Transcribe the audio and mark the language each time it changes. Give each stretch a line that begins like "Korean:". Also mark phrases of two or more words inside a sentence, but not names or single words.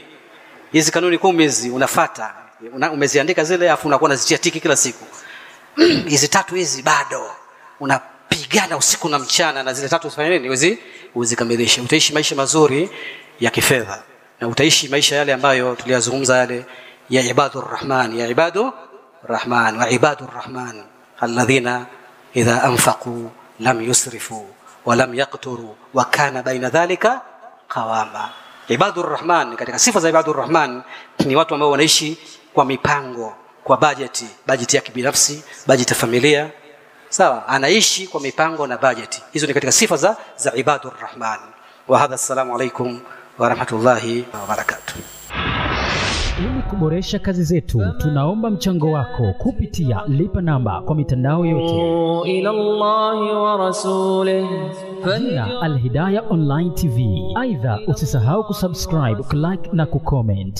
Swahili: Hizi kanuni 10 hizi unafuata. Umeziandika zile, afu unakuwa unazitia tiki kila siku. Hizi 3 hizi bado unapigana usiku na mchana, na zile 3 usifanye nini? Uzikamilishe. Utaishi maisha mazuri ya kifedha, na utaishi maisha yale ambayo tuliyazungumza, yale ya
Arabic: عباد الرحمن,
Swahili: ya
Arabic: عباد الرحمن وعباد الرحمن الذين إذا أنفقوا لم يسرفوا ولم يقتروا وكان بين ذلك قواما. عباد الرحمن,
Swahili: katika sifa za
Arabic: عباد الرحمن
Swahili: ni watu ambao wanaishi kwa mipango, kwa bajeti yake binafsi, bajeti ya familia. Sawa? Anaishi kwa mipango na bajeti. Hizo ni katika sifa za
Arabic: عباد الرحمن. وهذا، السلام عليكم ورحمة الله وبركاته.
Swahili: Ili kuboresha kazi zetu, tunaomba mchango wako kupitia lipa namba kwa mitandao yote.
Arabic: إلى الله ورسوله
Swahili: Jina Al-Hidayah Online TV. Aidha, usisahau kusubscribe, kulike na kucomment.